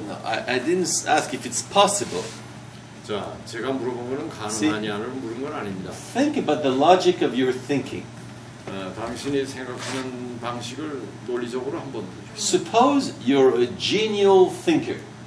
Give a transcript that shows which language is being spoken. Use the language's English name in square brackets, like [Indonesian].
[English] No, I didn't ask if it's possible. [Korean] 자, 제가 물어본 거는 가능하냐를 물은 건 아닙니다. [English] Think about the logic of your thinking. [Korean] 당신이 생각하는 방식을 논리적으로 한번 보죠. [English] Suppose you're a genial thinker.